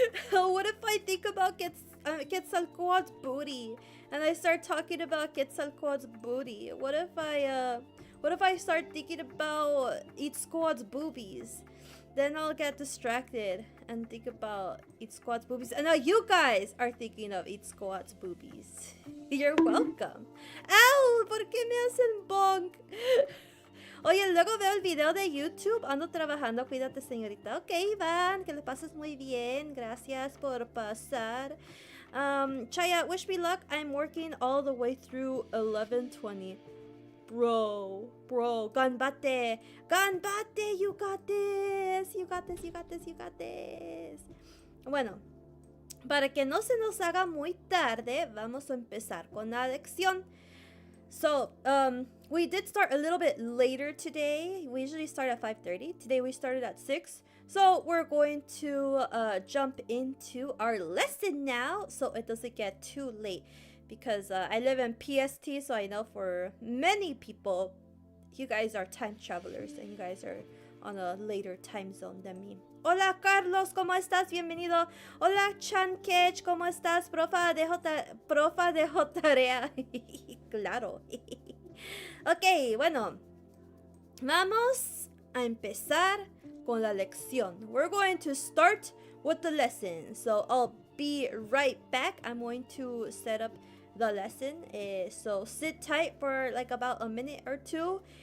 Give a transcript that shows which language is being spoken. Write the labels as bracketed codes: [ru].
[en] What if I think about Quetzalcoatl's booty, and I start talking about Quetzalcoatl's booty? What if I start thinking about Itzcoatl's boobies? Then I'll get distracted and think about Itzcoatl's boobies. And now you guys are thinking of Itzcoatl's boobies. You're welcome. [es] Ow! ¿Por qué me hacen bonk? Oye, luego veo el video de YouTube. Ando trabajando. Cuídate, señorita. Ok, Iván. Que le pases muy bien. Gracias por pasar. Chaya, [en] wish me luck. I'm working all the way through 11:20. Bro. Ganbate. You got this. You got this. [es] Bueno, para que no se nos haga muy tarde, vamos a empezar con la lección. [en] So, we did start a little bit later today. We usually start at 5:30. Today we started at 6. So we're going to jump into our lesson now, so it doesn't get too late. Because I live in PST, so I know for many people, you guys are time travelers and you guys are on a later time zone than me. [es] Hola Carlos, ¿cómo estás? Bienvenido. Hola Chankech, ¿cómo estás? Profa de tarea. Claro. Ok, bueno. Vamos a empezar con la lección. [en] We're going to start with the lesson. So I'll be right back. I'm going to set up the lesson. So sit tight for like about a minute or two.